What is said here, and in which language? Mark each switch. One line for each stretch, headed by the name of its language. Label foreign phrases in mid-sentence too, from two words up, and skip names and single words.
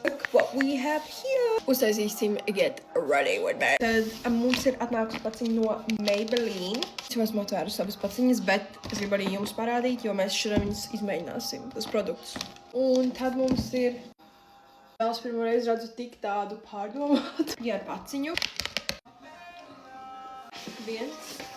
English: what we have here.
Latvian: Uztaisīsim
English: Get Ready With Me.
Latvian: Tad mums ir atnākusi paciņa no Maybelline. Es jau esmu atvērusi savas paciņas, bet es gribu arī jums parādīt, jo mēs šodien viņas izmēģināsim, tas produktus. Un tad mums ir... Vēl es pirmo reizi redzu tik tādu pārdomātu. Jā, ar paciņu. Viens.